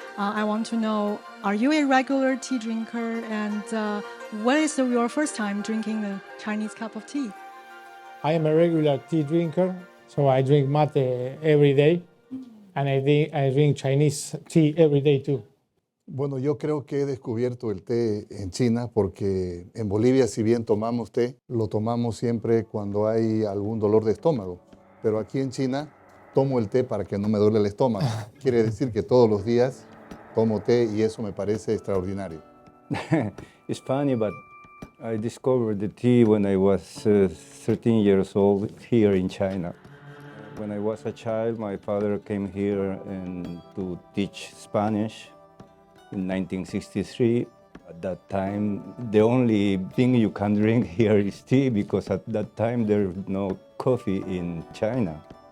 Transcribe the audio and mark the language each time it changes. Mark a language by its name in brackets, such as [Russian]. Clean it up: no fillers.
[English] I want to know, are you a regular tea drinker? And what is your first time drinking a Chinese cup of tea? I am a regular tea drinker, so I drink mate every day, and I drink Chinese tea every day too. [Spanish] Bueno, yo creo que he descubierto el té en China porque en Bolivia, si bien tomamos té, lo tomamos siempre cuando hay algún dolor de estómago. Pero aquí en China tomo el té para que no me duele el estómago. Quiere decir que todos los días tomo té y eso me parece extraordinario. [English] It's funny, but I discovered the tea when I was 13 years old here in China. When I was a child, my father came here to teach Spanish in 1963. At that time, the only thing you can drink here is tea because at that time there was no coffee in China.